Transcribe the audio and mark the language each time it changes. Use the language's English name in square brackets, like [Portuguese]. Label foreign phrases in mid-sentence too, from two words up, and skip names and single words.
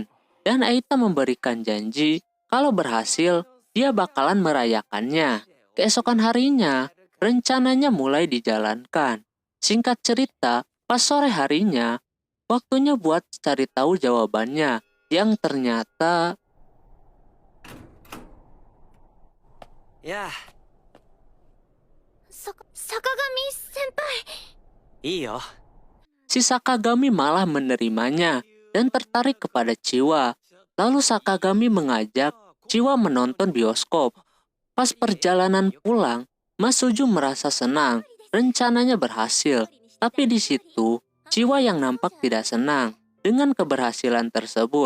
[Indonesian] Dan Eita memberikan janji kalau berhasil, dia bakalan merayakannya. Keesokan harinya, rencananya mulai dijalankan. Singkat cerita, pas sore harinya, waktunya buat cari tahu jawabannya. Yang ternyata [Japanese] いや、坂上先輩いいよ。 [Indonesian] si Sakagami malah menerimanya dan tertarik kepada Chiwa. Lalu Sakagami mengajak Chiwa menonton bioskop. Pas perjalanan pulang, Masuju merasa senang. Rencananya berhasil. Tapi di situ, Chiwa yang nampak tidak senang dengan keberhasilan tersebut.